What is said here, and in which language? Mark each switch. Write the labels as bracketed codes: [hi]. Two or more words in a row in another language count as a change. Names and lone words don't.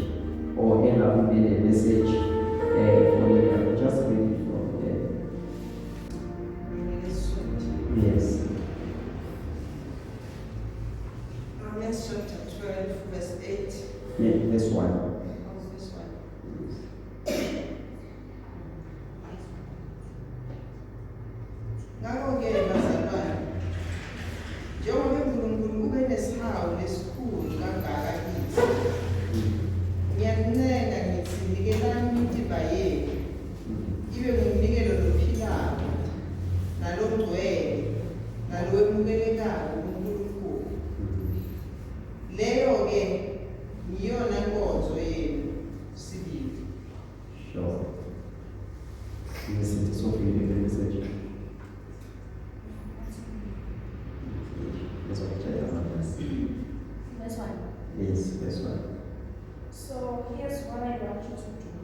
[en] Or end up with the message. Just read it from there. Yes. Romans chapter 12, verse 8. Yeah, this one. Oh, this one. [nd] Ngakho-ke bazalwane, njengoba uNkulunkulu ube nesihawu lesikhulu kangaka kithi, ngiyanincenga ngithi nikelani imidimba yenu ibe ngumnikelo lophilayo nalongcwele nalowemukelekayo kuNkulunkulu. Leyo-ke ngiyona nkonzo yenu sibili. [en] Sure. Listen to Sophie in the message. This one. Yes, this one. So here's what I want you to do.